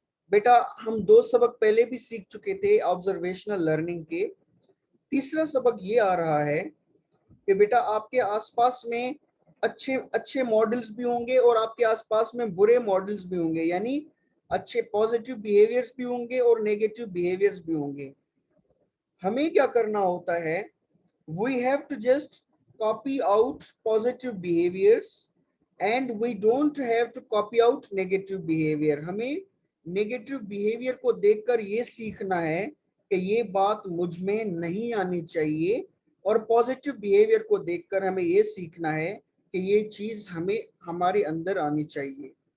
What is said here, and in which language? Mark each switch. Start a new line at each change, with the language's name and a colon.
Hindi: बेटा हम 2 सबक पहले भी सीख चुके थे ऑब्जर्वेशनल लर्निंग के। तीसरा सबक ये आ रहा है कि बेटा आपके आसपास में अच्छे अच्छे मॉडल्स भी होंगे और आपके आसपास में बुरे मॉडल्स भी होंगे, यानी अच्छे पॉजिटिव बिहेवियर्स भी होंगे और नेगेटिव बिहेवियर्स भी होंगे। हमें क्या करना होता है,
English: we have to just copy out positive behaviors and we don't have to copy out negative behavior।
Hindi: हमें नेगेटिव बिहेवियर को देखकर ये सीखना है कि ये बात मुझ में नहीं आनी चाहिए, और पॉजिटिव बिहेवियर को देखकर हमें ये सीखना है कि ये चीज हमें हमारे अंदर आनी चाहिए।